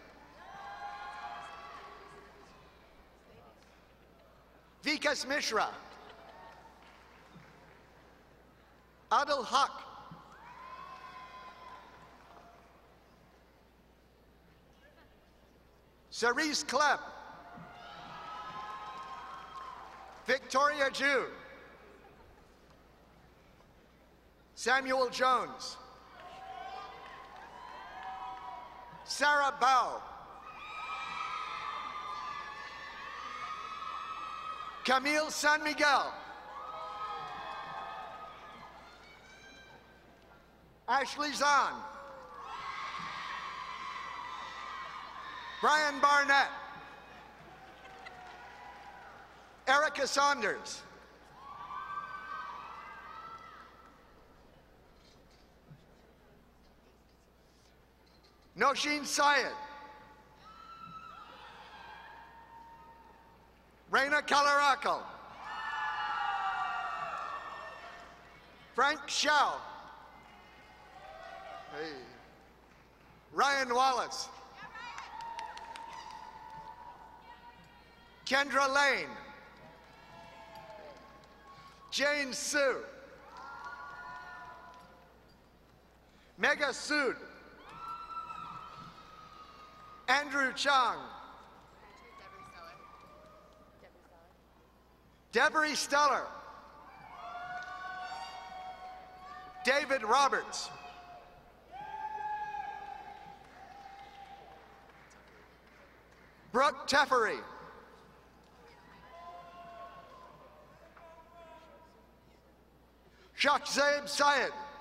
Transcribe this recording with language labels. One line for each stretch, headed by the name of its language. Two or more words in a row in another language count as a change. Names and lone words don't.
English: Vikas Mishra. Adil Haq. Cerise Kleb. Victoria Ju. Samuel Jones. Sarah Bao. Camille San Miguel. Ashley Zahn. Brian Barnett. Erica Saunders. Noshin Syed. Reina Calaraco. Frank Shao. Hey. Ryan Wallace. Kendra Lane. Jane Sue. Mega Sood. Andrew Chang. Deborah Steller. David Roberts. Brooke Teffery. Shakzaib Syed.